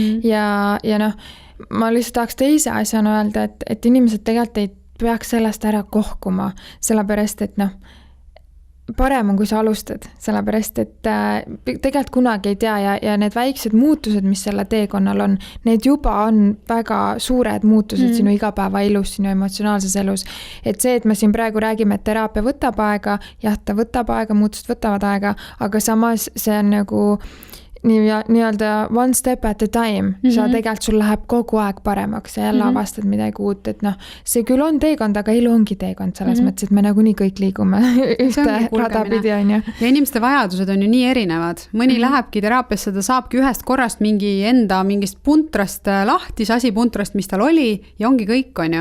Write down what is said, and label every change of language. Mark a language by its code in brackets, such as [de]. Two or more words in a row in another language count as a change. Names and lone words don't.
[et] Ja ma lihtsalt tahaks teise asjana öelda, et inimesed tegelikult ei peaks sellest ära kohkuma, sellepärast, et parem on, kui sa alustad, sellepärast, et tegelikult kunagi ei tea ja need väiksed muutused, mis selle teekonnal on, need juba on väga suured muutused sinu igapäeva elus, sinu emotsionaalses elus. Et see, et me siin praegu räägime, et teraapia võtab aega, jah, ta võtab aega, muutused võtavad aega, aga samas see on nagu nii-öelda [en] one step at a time. [et] Sa tegelikult sul läheb kogu aeg paremaks ja jälle avastad midagi uut, et see küll on teekond, aga elu ongi teekond selles mõttes, et me nagunii kõik liigume ühte radapidi on ju. Ja inimeste vajadused on ju nii erinevad. Mõni lähebki teraapiasse, ta saabki ühest korrast mingist puntrast lahti, asipuntrast, mis tal oli ja ongi kõik on ju.